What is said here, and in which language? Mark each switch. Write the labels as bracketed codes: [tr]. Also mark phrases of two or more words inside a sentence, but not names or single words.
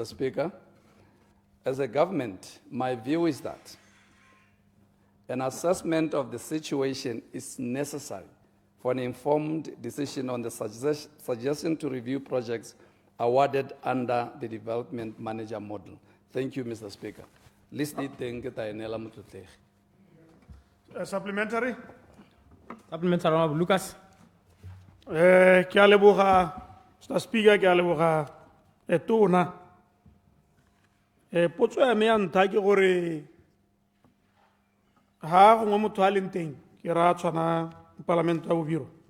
[en] Speaker, as a government, my view is that an assessment of the situation is necessary for an informed decision on the suggestion to review projects awarded under the development manager model. Thank you, Mr. Speaker. Listening to 𝗕𝗢𝗕𝗓𝗢𝗔𝗦. Supplementary. Supplementary, Honourable Lucas. [tn] Ke a leboga, Mr. Speaker, ke a leboga tona. Potso ya me ya ntlha ke gore ha gongwe motho a leng teng ke ra tshwana Palamente ya bobiro.